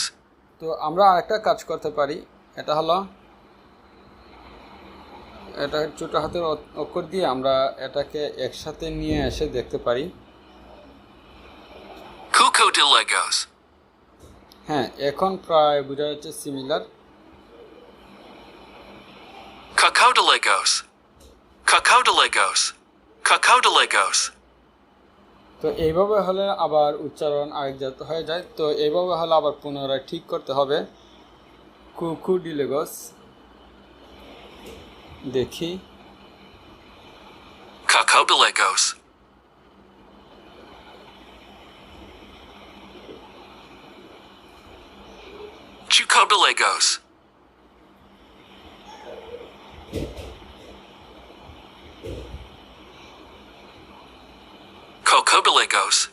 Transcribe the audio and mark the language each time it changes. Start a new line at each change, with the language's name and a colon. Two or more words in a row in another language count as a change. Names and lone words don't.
Bangla: তো আমরা আরেকটা কাজ করতে পারি এটা হলো এটা ছোট হাতের অক্ষর দিয়ে আমরা এটাকে একসাথে নিয়ে এসে দেখতে পারি Coco de Lagos. হ্যাঁ এখন প্রায় বোঝা যাচ্ছে সিমিলার Cacao de Lagos. Cacao de Lagos. Cacao de Lagos. তো এইভাবে হলে আবার উচ্চারণ আরেক জাত হয়ে যায় তো এইভাবে হলে আবার পুনরায় ঠিক করতে হবে কুকু ডিলেগস দেখি Cacao de Lagos. Chuco de Lagos. Coco de Lagos.